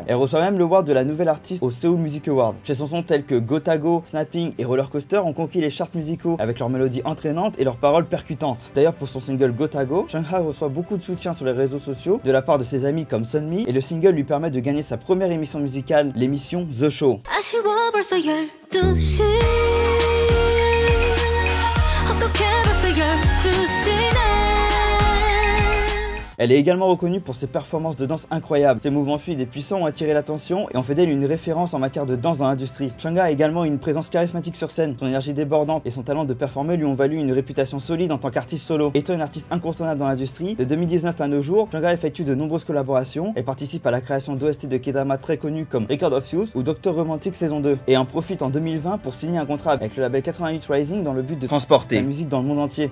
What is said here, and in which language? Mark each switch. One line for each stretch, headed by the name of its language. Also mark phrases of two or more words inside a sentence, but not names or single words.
French: Elle reçoit même le award de la nouvelle artiste au Seoul Music Awards. Ses chansons telles que Gotago, Snapping et Roller Coaster ont conquis les charts musicaux avec leurs mélodies entraînantes et leurs paroles percutantes. D'ailleurs, pour son single Gotago, Chung-ha reçoit beaucoup de soutien sur les réseaux sociaux de la part de ses amis comme Sunmi, et le single lui permet de gagner sa première émission musicale, l'émission The Show.
Korean: 아쉬워 벌써 12시 어떻게 벌써 12시네.
French: Elle est également reconnue pour ses performances de danse incroyables. Ses mouvements fluides et puissants ont attiré l'attention et ont fait d'elle une référence en matière de danse dans l'industrie. Chung-ha a également une présence charismatique sur scène. Son énergie débordante et son talent de performer lui ont valu une réputation solide en tant qu'artiste solo. Étant une artiste incontournable dans l'industrie, de 2019 à nos jours, Chung-ha effectue de nombreuses collaborations et participe à la création d'OST de K-drama très connus comme Record of Youth ou Dr Romantic saison 2, et en profite en 2020 pour signer un contrat avec le label 88 Rising dans le but de transporter la musique dans le monde entier.